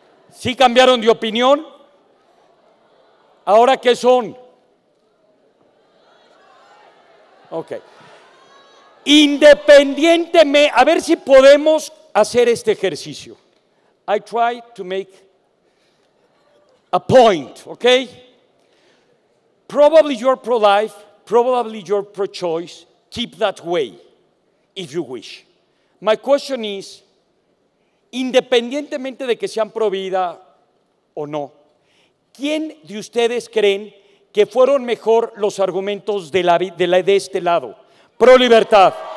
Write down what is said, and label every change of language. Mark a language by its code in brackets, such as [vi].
[es] ¿Sí cambiaron de opinión? ¿Ahora qué son? Ok. Independientemente, a ver si podemos hacer este ejercicio. [en] I try to make a point, okay? Probably you're pro-life, probably you're pro-choice. Keep that way, if you wish. My question is, [es] independientemente de que sean pro-vida o no, ¿quién de ustedes creen que fueron mejor los argumentos de este lado? Pro-libertad.